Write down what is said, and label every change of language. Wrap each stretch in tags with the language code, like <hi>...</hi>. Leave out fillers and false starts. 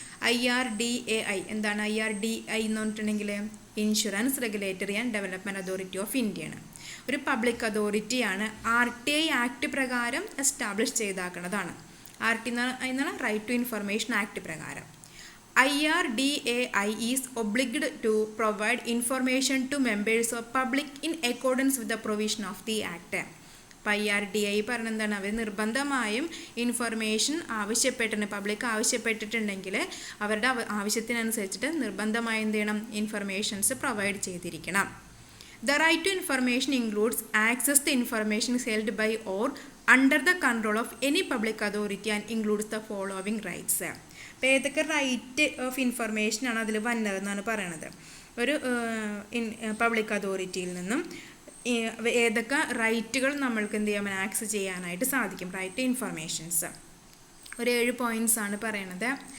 <ml>IRDAI എന്താണ്? IRDAI എന്ന് പറഞ്ഞിട്ടുണ്ടെങ്കിൽ insurance regulatory and development authority of ഇന്ത്യയാണ്. ഒരു പബ്ലിക് അതോറിറ്റിയാണ്. RTI ആക്ട് പ്രകാരം എസ്റ്റാബ്ലിഷ് ചെയ്താക്കുന്നതാണ്. RT എന്നാണ് റൈറ്റ് ടു ഇൻഫർമേഷൻ ആക്ട് പ്രകാരം.</ml> <en>IRDAI is obliged to provide information to members of public in accordance with the provision of the act.</en> <ml>അപ്പോൾ IRDAI പറഞ്ഞ എന്താണ്? അവർ നിർബന്ധമായും information ആവശ്യപ്പെട്ടിട്ടുണ്ട്, പബ്ലിക് ആവശ്യപ്പെട്ടിട്ടുണ്ടെങ്കിൽ അവരുടെ ആവശ്യത്തിനനുസരിച്ചിട്ട് നിർബന്ധമായും എന്ത് ചെയ്യണം? ഇൻഫർമേഷൻസ് പ്രൊവൈഡ് ചെയ്തിരിക്കണം.</ml> <en>The right to information includes access to information held by or under the control of any public authority and includes the following rights.</en> <ml>അപ്പോൾ ഏതൊക്കെ റൈറ്റ് ഓഫ് ഇൻഫർമേഷൻ ആണ് അതിൽ വന്നതെന്നാണ് പറയണത്. ഒരു പബ്ലിക് അതോറിറ്റിയിൽ നിന്നും ഏതൊക്കെ റൈറ്റുകൾ നമ്മൾക്ക് എന്ത് ചെയ്യാൻ ആക്സസ് ചെയ്യാനായിട്ട് സാധിക്കും? റൈറ്റ് ടു ഇൻഫർമേഷൻസ് ഒരു 7 പോയിൻറ്റ്സ് ആണ് പറയണത്.</ml>